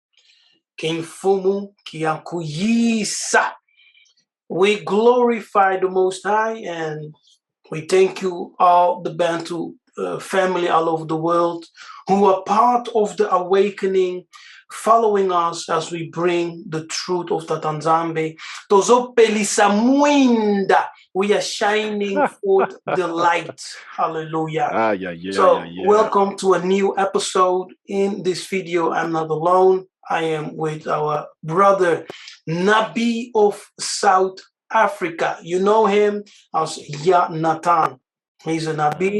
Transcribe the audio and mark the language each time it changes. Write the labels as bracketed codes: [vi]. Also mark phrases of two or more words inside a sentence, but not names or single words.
[kg] Kimfumu Kiakuyisa. [en] We glorify the Most High and we thank you, all the Bantu family all over the world who are part of the awakening, following us as we bring the truth of the Tanzambe. [ln] Tozo pelisa mwinda. [en] We are shining forth the light. Hallelujah. Welcome to a new episode. In this video, I'm not alone. I am with our brother Nabi of South Africa. You know him as Natan. He's a Nabi.